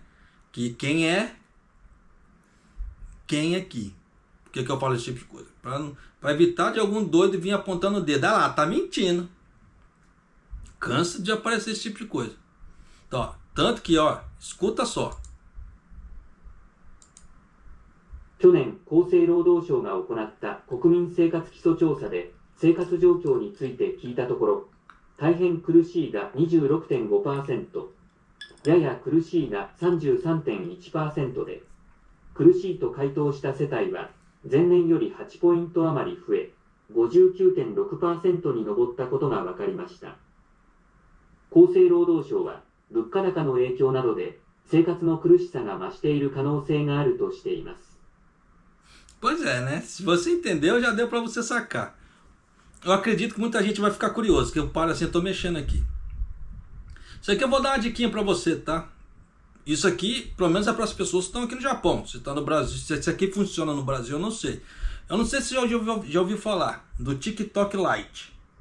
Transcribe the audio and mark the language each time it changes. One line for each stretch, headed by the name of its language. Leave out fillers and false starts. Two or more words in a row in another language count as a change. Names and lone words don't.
Portuguese: Que quem aqui. Por que eu falo esse tipo de coisa? Para evitar de algum doido vir apontando o dedo. Ah lá, tá mentindo. Cansa de aparecer esse tipo de coisa. Então, ó, tanto que, ó, escuta só.
Japanese: 去年、厚生労働省が行った国民生活基礎調査で生活状況について聞いたところ、大変苦しいが 26.5%、やや苦しいが 33.1% で、苦しいと回答した世帯は前年より8ポイント余り増え、59.6% に上ったことが分かりました。厚生労働省は、物価高の影響などで生活の苦しさが増している可能性があるとしています。
Portuguese: Pois é, né? Se você entendeu, já deu para você sacar. Eu acredito que muita gente vai ficar curioso, que eu paro assim, eu tô mexendo aqui. Isso aqui eu vou dar uma diquinha para você, tá? Isso aqui, pelo menos é para as pessoas que estão aqui no Japão. Se está no Brasil, se isso aqui funciona no Brasil, eu não sei. Eu não sei se você já ouviu falar do TikTok Lite.